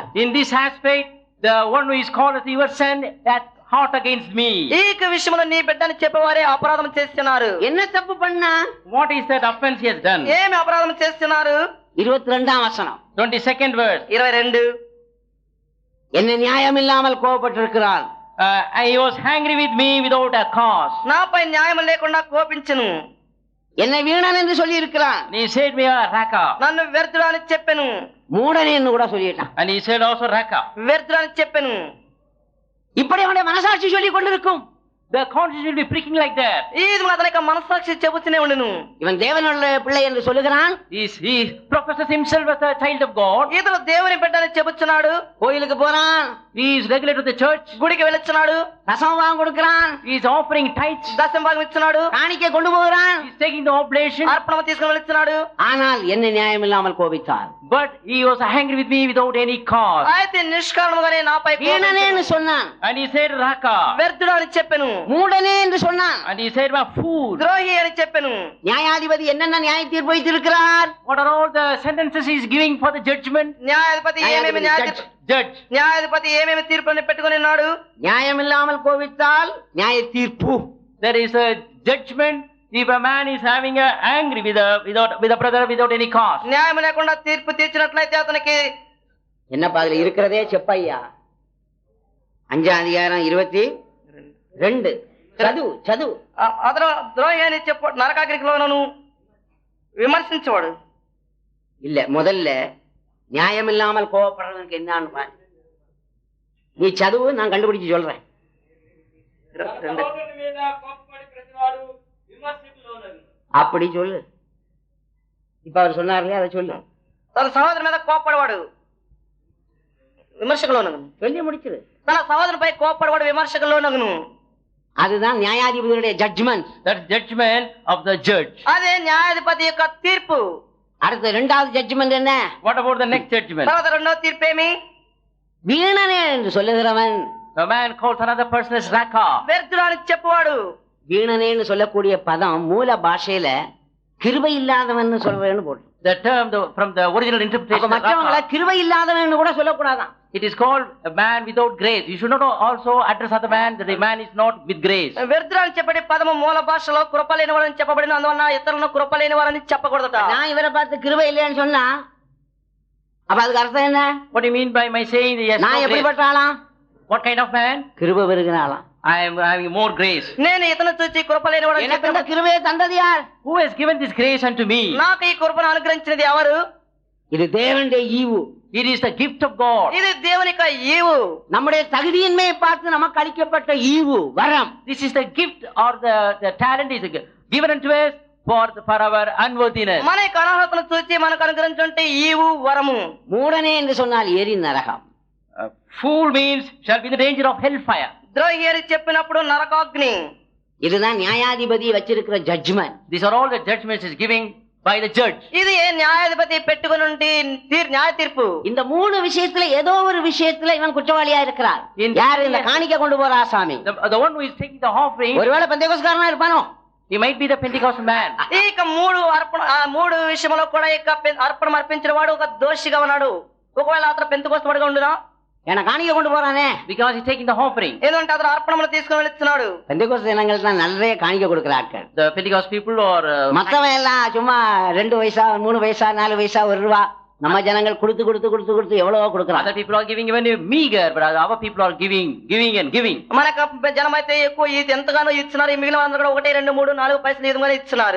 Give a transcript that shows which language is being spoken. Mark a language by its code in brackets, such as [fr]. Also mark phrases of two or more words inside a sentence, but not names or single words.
[en] In this aspect, the one who is called as your son hath fought against me. [te] ఈ విషయంలో నీ బిడ్డని చెప్పేవారే అపరాధం చేస్తున్నారు. [ta] என்ன தப்பு பண்ணா? [en] What is that offense he has done? [te] ఏమి అపరాధం చేస్తున్నారు? [ta] 22ஆம் வசனம், [en] 22nd verse. 22. [ta] என்ன நியாயம் இல்லாமல் கோபப்பட்டிருக்கிறான். [en] He was angry with me without a cause. [te] నాపై న్యాయం లేకుండా కోపించును. [ta] என்னை வீணன் என்று சொல்லி இருக்கிறான். [en] And he said me a raka. [te] నన్ను వ్యర్థుడు అని చెప్పెను. [ta] மூடனே என்று கூட சொல்லிட்டான். [en] And he said also raka. [te] వ్యర్థుడు అని చెప్పెను. [ta] இப்படி அவனுடைய மனசாட்சி சொல்லி கொண்டிருக்கும். [en] The conscience will be pricking like that. [te] ఈ విధంగా అతని యొక్క మనస్సాక్షి చెబుతూనే ఉండును. [ta] இவன் தேவனுடைய பிள்ளை என்று சொல்லுகிறான். [en] He professes himself as a child of God. [te] ఇతను దేవుని బిడ్డని చెబుతున్నాడు. [ta] கோயிலுக்கு போறான், [en] He is regular to the church. [te] గుడికి వెళ్తున్నాడు. [ta] தசமபாகம் கொடுக்கிறான், [en] He is offering tithes. [te] దశమ భాగం ఇస్తున్నాడు. [ta] காணிக்கை கொண்டு போகிறான். [en] He is taking the oblation. [te] అర్పణ తీసుకుని వెళ్తున్నాడు. [ta] ஆனால் என்ன நியாயம் இல்லாமல் கோபித்தார். [en] But he was angry with me without any cause. [te] అయితే నిష్కారణముగానే నాపై [ta] வீணனே என்று சொன்னான். [en] And he said raka. [te] వ్యర్థుడు అని చెప్పెను. [ta] மூடனே என்று சொன்னான். [en] And he said my fool. [te] ద్రోహి అని చెప్పెను. [ta] நியாயாதிபதி என்னென்ன நியாய தீர்ப்பு வைத்திருக்கிறார்? [en] What are all the sentences he is giving for the judgment? [te] న్యాయాధిపతి ఏమేమి [en] Judge. [te] న్యాయాధిపతి ఏమేమి తీర్పుని పెట్టుకుని ఉన్నాడు? [ta] நியாயம் இல்லாமல் கோபித்தால் நியாய தீர்ப்பு. [en] There is a judgment if a man is having a angry with a brother without any cause. [te] న్యాయం లేకుండా తీర్పు తీర్చినట్లయితే అతనికి [ta] என்னப்பா அதுல இருக்கிறதே செப்பையா. 5ஆம் அதிகாரம் 22. [te] చదువు. అతను ద్రోహి అని చెప్పు నరకాగ్నిలోనూ విమర్శించేవాడు. [ta] இல்ல, முதல்ல நியாயம் இல்லாமல் கோபப்படுறதுக்கு என்னன்னு பாரு. நீ சதுவு, நான் கண்டுபிடிச்சு சொல்றேன். அப்படி சொல்லு. இப்ப அவர் சொன்னார்ல, அதை சொல்லு. [te] తన సహోదరు మీద కోపపడవాడు విమర్శకులోనగును. [ta] சொல்லி முடிச்சிரு. [te] తన సహోదరుపై కోపపడవాడు విమర్శకులోనగును. [ta] அதுதான் நியாயாதிபதியுடைய ஜட்ஜ்மெண்ட். [en] That's judgment of the judge. [te] అదే న్యాయాధిపతి యొక్క తీర్పు. [ta] அடுத்த 2வது ஜட்ஜ்மெண்ட் என்ன? [en] What about the next judgment? [te] తర్వాత రెండవ తీర్పు ఏమి? [ta] வீணனே என்று சொல்லுகிறவன், [en] The man calls another person as raka. [te] వ్యర్థుడు అని చెప్పువాడు. [ta] வீணனேன்னு சொல்லக்கூடிய பதம் மூல பாஷையில கிருபை இல்லாதவன் சொல்றேன்னு போட்டு. [en] The term from the original interpretation. [ta] மற்றவங்களை கிருபை இல்லாதவன் கூட சொல்லக்கூடாதான். [en] It is called a man without grace. You should not also address other man that the man is not with grace. [te] వ్యర్థుడు అని చెప్పే పదము మూల భాషలో కృపలేని వాడని చెప్పబడిన అందువలన ఇతరులను కృపలేని వారని చెప్పకూడదట. [ta] நான் இவரை பார்த்து கிருபை இல்லைன்னு சொன்னா அப்ப அதுக்கு அர்த்தம் என்ன? [en] What do you mean by my saying that yes? [ta] நான் எப்படிப்பட்ட ஆளாம்? [en] What kind of man? [ta] கிருபை பெருகிற ஆளாம். [en] I am having more grace. [te] నేను ఇతను చూసి కృపలేని వాడని [ta] எனக்கு இந்த கிருபையை தந்தது யார்? [en] Who has given this grace unto me? [te] నాకు ఈ కృపను అనుగ్రహించినది ఎవరు? [ta] இது தேவனுடைய ஈவு. [en] It is the gift of God. [te] ఇది దేవుని యొక్క ఈవు. [ta] நம்முடைய தகுதியின்மையை பார்த்து நமக்கு அளிக்கப்பட்ட ஈவு, வரம். [en] This is the gift or the talent is given unto us for our unworthiness. [te] మన యొక్క అర్హతను చూసి మనకు అనుగ్రహించినటువంటి ఈవు, వరము. [ta] மூடனே என்று சொன்னால் எரி நரகம். [en] Fool means shall be the danger of hellfire. [te] ద్రోహి అని చెప్పినప్పుడు నరకాగ్ని. [ta] இதுதான் நியாயாதிபதி வச்சிருக்கிற ஜட்ஜ்மெண்ட். [en] These are all the judgments is giving by the judge. [te] ఇది న్యాయాధిపతి పెట్టుకుని న్యాయ తీర్పు. [ta] இந்த 3 விஷயத்துல ஏதோ ஒரு விஷயத்துல இவன் குற்றவாளியா இருக்கிறார். யார் இந்த காணிக்கை கொண்டு போற ஆசாமி? [en] The one who is taking the offering. [ta] ஒருவேளை பெந்தேகோஸ்காரனா இருப்பானோ? [en] He might be the Pentecostal man. [te] ఇక మూడు విషయంలో కూడా ఇక అర్పణ అర్పించిన వాడు ఒక దోషిగా ఉన్నాడు. ఒకవేళ అతను పెంతెకోస్తవాడుగా ఉండునా? [ta] ஏன்னா காணிக்கை கொண்டு போறானே. [en] Because he's taking the offering. [te] ఎందుకంటే అతను అర్పణములు తీసుకుని వెళ్తున్నాడు. [ta] பெந்தேகோஸ்து ஜனங்கள் தான் நிறைய காணிக்கை கொடுக்கிற ஆட்கள். [en] The Pentecost people or [ta] மத்தவன் எல்லாம் சும்மா 2 பைசா 3 பைசா 4 பைசா 1 ரூபா நம்ம ஜனங்கள் கொடுத்து எவ்வளவோ கொடுக்கறாங்க. [en] other people are giving even meager, but our people are giving and giving. [te] మనకు జనం అయితే ఎక్కువ ఇది ఎంతగానో ఇస్తున్నారు. మిగిలిన అందరూ కూడా 1 2 3 4 పైసలు ఈ విధంగా ఇస్తున్నారు.